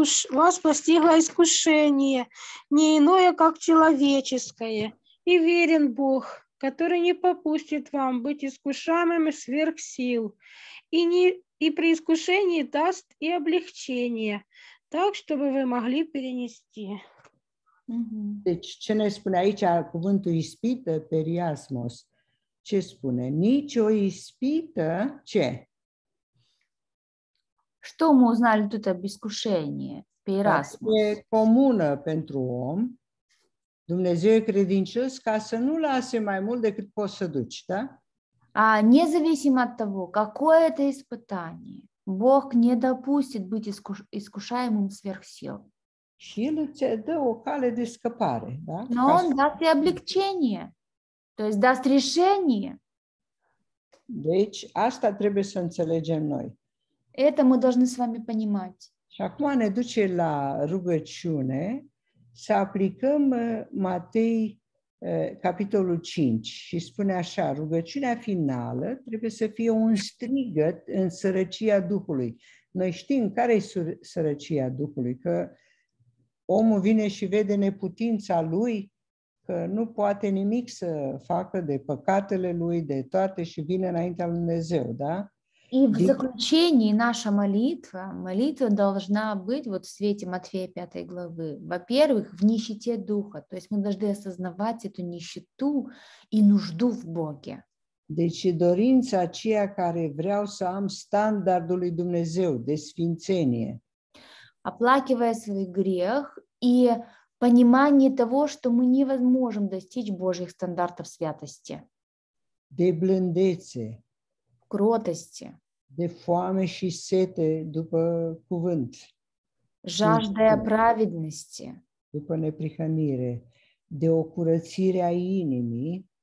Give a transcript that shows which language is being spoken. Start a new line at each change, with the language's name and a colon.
Russian: Вас постигло искушение, не иное, как человеческое, и верен Бог, который не попустит вам быть искушаемыми сверх сил, и при искушении даст и облегчение, так, чтобы вы могли перенести.
Romanian: Deci, ce ne spune aici cuvântul ispită, periasmos? Ce spune? Nici o ispită, ce?
Russian: Что мы узнали тут об искушении? Перерасмус.
Romanian: E comună pentru om. Dumnezeu e credincios ca să nu lase mai mult decât poți să duci, da?
Russian: Независимо от того, какое это испытание, Бог не допустит быть искушаемым сверх сил.
Romanian: Și El îți dă o cale de scăpare, da?
Russian: Но Он даст и облегчение, то есть даст решение.
Romanian: Deci, asta trebuie să înțelegem noi.
Russian: Это мы должны с вами понимать.
Romanian: Și acum ne duce la rugăciune să aplicăm Matei capitolul 5 și spune așa, rugăciunea finală trebuie să fie un strigăt în sărăcia Duhului. Noi știm care e sărăcia Duhului, că omul vine și vede neputința lui, că nu poate nimic să facă de păcatele lui, de toate și vine înaintea lui Dumnezeu, da?
Russian: И в заключении наша молитва должна быть вот в свете Матфея 5 главы. Во-первых, в нищете духа, то есть мы должны осознавать эту нищету и нужду в Боге.
Romanian: Deci dorința aceea care vreau să am standardul lui Dumnezeu de sfințenie.
Russian: Оплакивая свой грех и понимание того, что мы не можем достичь Божьих стандартов святости,
Romanian: De blândețe,
Russian: кротости,
Romanian: de foame și sete дupă cuvânt,
Russian: жаждая праведности,
Romanian: după neprihănire, de o curățire a inimii.